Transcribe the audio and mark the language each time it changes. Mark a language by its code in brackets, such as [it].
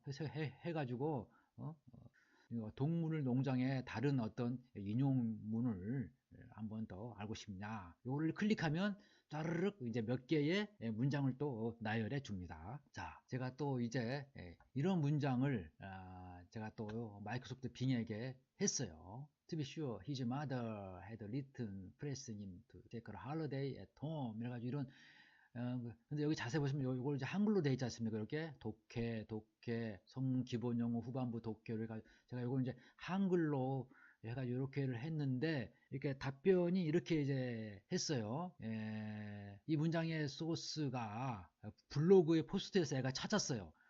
[ko] 그래서 해가지고 동물 농장의 다른 어떤 인용문을 한 번 더 알고 싶냐, 요거를 클릭하면 따르륵 이제 몇 개의 문장을 또 나열해 줍니다. 자, 제가 또 이제 이런 문장을 제가 또 마이크로소프트 빙에게 했어요. [en] To be sure, his mother had written pressing him to take a holiday at home. [ko] 이래가지고 이런 근데 여기 자세히 보시면 요걸 이제 한글로 되어 있지 않습니까? 이렇게 독해, 성문 기본 용어 후반부 독해를 제가 요걸 이제 한글로 해가지고 이렇게를 했는데, 이렇게 답변이 이렇게 이제 했어요. 이 문장의 소스가 블로그의 포스트에서 애가 찾았어요.